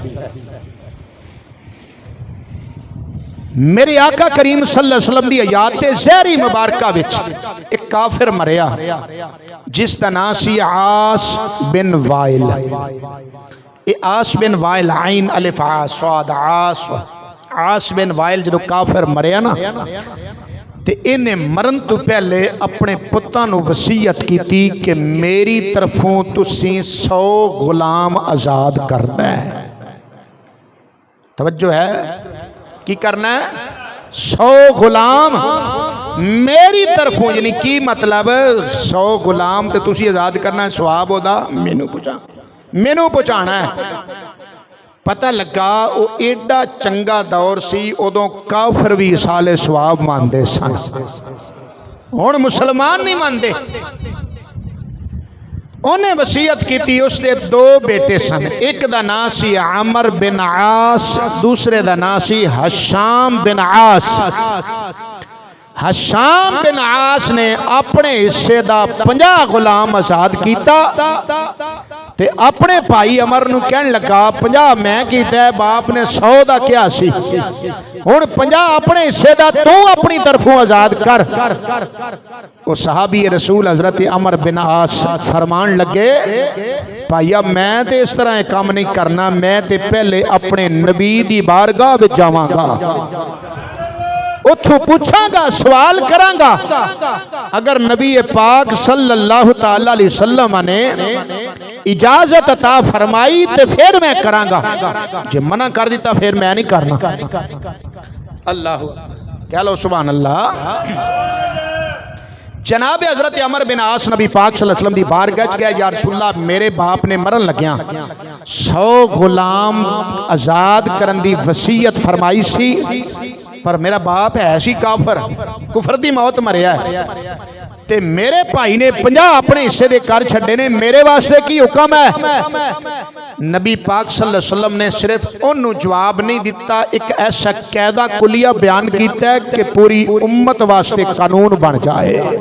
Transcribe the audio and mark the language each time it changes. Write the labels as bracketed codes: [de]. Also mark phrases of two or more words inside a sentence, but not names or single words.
[pa] میرے آقا کریم [ar] صلی اللہ علیہ وسلم [pa] دی آیات زہری مبارکہ وچ ایک کافر مریا جس دا نام سی عاص بن وائل. عاص بن وائل عین الف عاص صاد عاص بن وائل جدو کافر مریا نا تے انہیں مرن تو پہلے اپنے پتاں نو وصیت کی تھی کہ میری طرفوں تسی 100 غلام آزاد کرنا ہے. توجہ ہے کی کرنا ہے 100 غلام میری طرفوں، یعنی کی مطلب 100 غلام تے تسی آزاد کرنا ہے، ثواب ہودا مینوں پہنچانا ہے۔ پتہ لگا وہ ایڈا چنگا دور سی، ادوں کافر بھی سال ثواب ماندے سن، ہن مسلمان نہیں ماندے۔ انہیں وصیت کی تھی، اس دے 2 بیٹے سن، ایک دا نام سی عمر بن عاص، دوسرے دا نام سی ہشام بن عاص۔ ہشام بن عاص نے اپنے حصے دا 50 غلام آزاد کیتا تے اپنے بھائی عمر نو کہن لگا 50 میں کیتا ہے، باپ نے 100 دا کیا سی، ہن 50 اپنے حصے دا تو اپنی طرفوں آزاد کر۔ وہ صحابی رسول حضرت عمر بن عاص فرمان لگے بھائیا میں تے اس طرح کام نہیں کرنا، میں تے پہلے اپنے نبی دی بارگاہ وچ جاواں گا، اتھو پوچھاں گا، سوال کراں گا، اگر نبی پاک [ar] صلی اللہ تعالی علیہ وسلم [pa] نے اجازت عطا فرمائی تے پھر میں کراں گا، جے منع کر دیتا پھر میں نہیں کرنا۔ اللہ کہہ لو [ar] سبحان اللہ۔ [pa] جناب حضرت عمر بن عاص نبی پاک [ar] صلی اللہ علیہ وسلم [pa] دی بارگاہ وچ گیا، [ar] یا رسول اللہ [pa] میرے باپ نے مرن لگیاں 100 غلام آزاد کرن دی وصیت فرمائی سی، پر میرا باپ ہے ایسی کافر، کفر دی موت مریا ہے، تے میرے بھائی نے 50 اپنے حصے دے کر چھڑے نے، میرے واسطے کی حکم ہے؟ نبی پاک [ar] صلی اللہ علیہ وسلم [pa] نے صرف انہوں جواب نہیں دیتا، ایک ایسا قاعدہ کلیہ بیان کیتا ہے کہ پوری امت واسطے قانون بن جائے۔